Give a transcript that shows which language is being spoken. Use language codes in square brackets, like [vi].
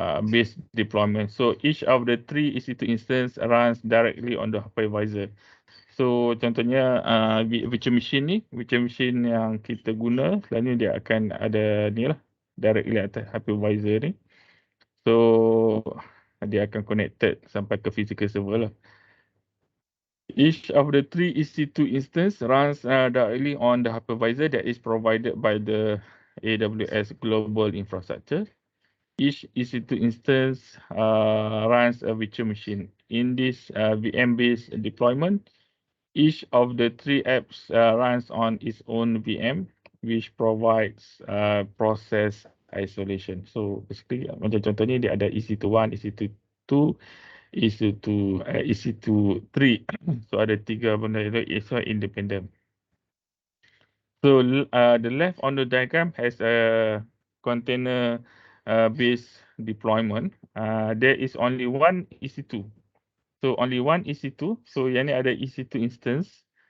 [en] Base deployment. So each of the three EC2 instance runs directly on the hypervisor. [ms] So contohnya virtual machine yang kita guna, selalunya dia akan ada ni lah, directly atas hypervisor ni. So dia akan connected sampai ke physical server lah. [en] Each of the three EC2 instance runs directly on the hypervisor that is provided by the AWS global infrastructure. Each EC2 instance runs a virtual machine. In this VM-based deployment, each of the three apps runs on its own VM, which provides process isolation. [ms] So basically, macam contoh ni, dia ada EC2 1, EC2 2, EC2 3. So ada tiga benda itu, [en] it's independent. So the left on the diagram has a container based deployment. There is only one EC2. So only one EC2. [ms] So yang ni ada EC2 instance.